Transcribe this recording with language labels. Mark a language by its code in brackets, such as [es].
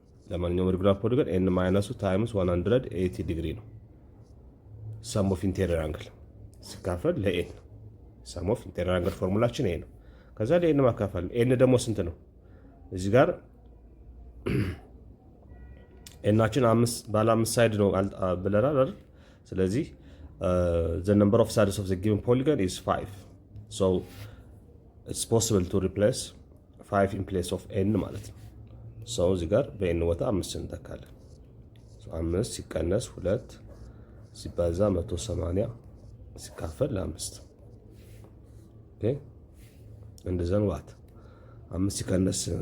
[am] ለማንኛውም ሬጉላር ፖሊገን ኤን ማይነሱ ታይምስ 180 ዲግሪ ነው። ሰም ኦፍ ኢንቴሪየር አንግል ሲካፈል ለኤን ሰም ኦፍ ኢንቴሪየር አንግል ፎርሙላችን ይሄ ነው። ከዛ ለኤን ማካፈል ነው። ኤን ደግሞ ስንት ነው? እዚህ ጋር ኤናችን ባለ 5 ሳይድ ነው ብለናል አይደል? [en] ስለዚህ the number of sides of the given polygon is 5. So it's possible to replace 5 in place of n [am] ማለት ነው። so እዚህ ጋር በn ቦታ 5 እንተካለን። so 5 ሲቀነስ 2 ሲባዛ 180 ሲካፈል ለ5 ኦኬ እንደዛን ዋት 5 ሲቀነስ